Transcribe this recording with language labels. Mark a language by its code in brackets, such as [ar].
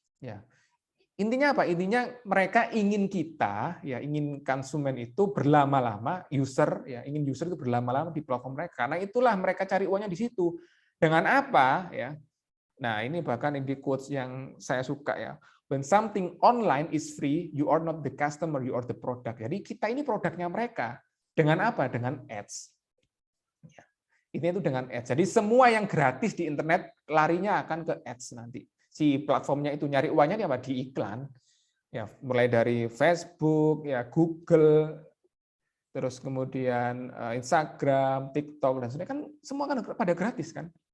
[id] Ya. Intinya apa? Intinya mereka ingin kita ya, ingin konsumen itu berlama-lama, ingin user itu berlama-lama di platform mereka. Karena itulah mereka cari uangnya di situ. Dengan apa ya? Nah, ini bahkan di quotes yang saya suka ya. [en] When something online is free, you are not the customer, you are the product. [id] Jadi kita ini produknya mereka. Dengan apa? Dengan ads. Ya. Ini itu dengan ads. Jadi semua yang gratis di internet larinya akan ke ads nanti. Si platformnya itu nyari uangnya di iklan. Ya, mulai dari Facebook, ya Google, terus kemudian Instagram, TikTok dan sebagainya kan semua kan pada gratis kan.